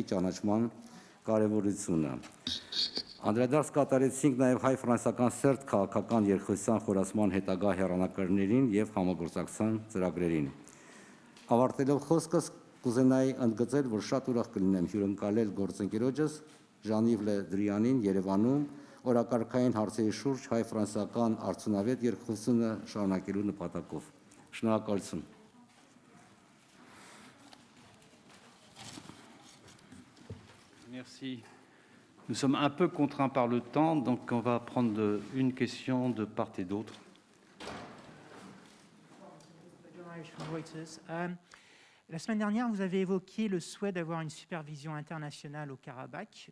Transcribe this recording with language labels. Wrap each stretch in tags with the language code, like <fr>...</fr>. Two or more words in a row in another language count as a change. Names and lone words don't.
<hy>ճանաչման կարևորությունը։ Անդրադարձ կատարեցինք նաև հայ-ֆրանսիական սերտ քաղաքական երկխոսության խորացման հետագա հեռանկարներին եւ համագործակցության ծրագրերին։ Ավարտելով խոսքս կուզենայի ընդգծել, որ շատ ուրախ կլինեմ հյուրընկալել գործընկերոջս Ժան-Իվ Լե Դրիանին Երևանում օրակարգային հարցերի շուրջ հայ-ֆրանսիական արդյունավետ երկխոսությունը շարունակելու նպատակով։ Շնորհակալություն։</hy> <fr>Merci. Nous sommes un peu contraints par le temps, donc on va prendre une question de part et d'autre. La semaine dernière, vous avez évoqué le souhait d'avoir une supervision internationale au Karabakh.</fr>